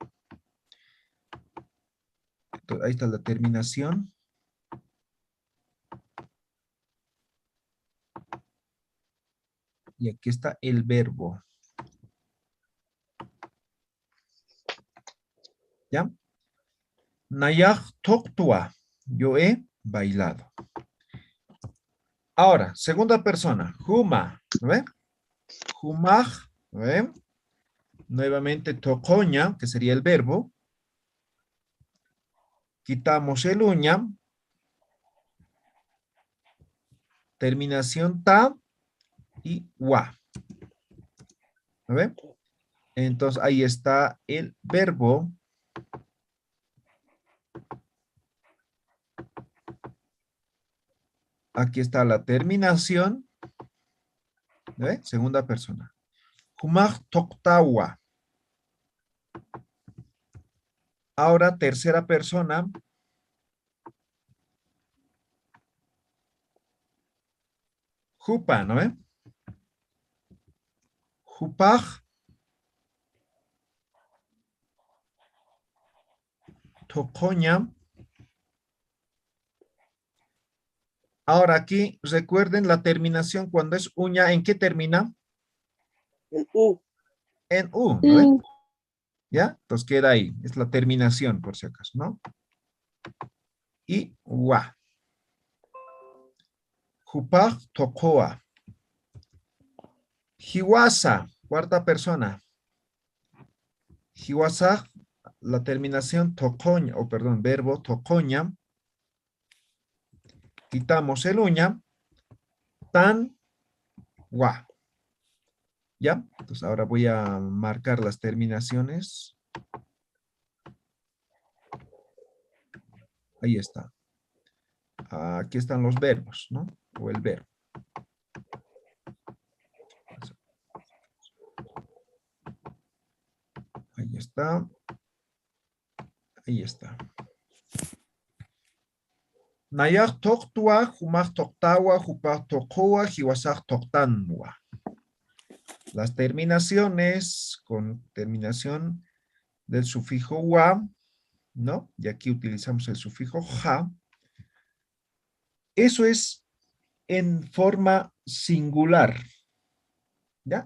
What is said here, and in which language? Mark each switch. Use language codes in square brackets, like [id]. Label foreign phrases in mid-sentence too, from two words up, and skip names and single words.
[es] Entonces, ahí está la terminación. Y aquí está el verbo. ¿Ya? [ay] Nayak toktua. [es] Yo he bailado. Ahora, segunda persona. Huma. ¿No ven? Humaj. ¿No ven? Nuevamente tocoña, que sería el verbo. Quitamos el uña. Terminación ta y wa. ¿No ven? Entonces ahí está el verbo. Aquí está la terminación. ¿No ven? Segunda persona. [ay] Humaj toktawa. [es] Ahora tercera persona. Jupa, ¿no ven? [ay] Jupaj. Tocoña. [es] Ahora aquí, recuerden la terminación cuando es uña, ¿en qué termina? En U. En U, ¿no ven? ¿Ya? Entonces queda ahí. Es la terminación, por si acaso, ¿no? [ay] Y wa. Jupaj tocoa. [es] Hiwasa, cuarta persona. Hiwasa, la terminación tocoña, o perdón, verbo tocoña. Quitamos el uña. [ay] Tan, wa. [es] ¿Ya? Entonces ahora voy a marcar las terminaciones. Ahí está. Aquí están los verbos, ¿no? O el verbo. Ahí está. Ahí está. [ay] Nayak toktua, humak toktawa, hupak tokoa, hiwasak toktanwa. [es] Las terminaciones con terminación del sufijo wa, ¿no? Y aquí utilizamos el sufijo ja. Eso es en forma singular, ¿ya?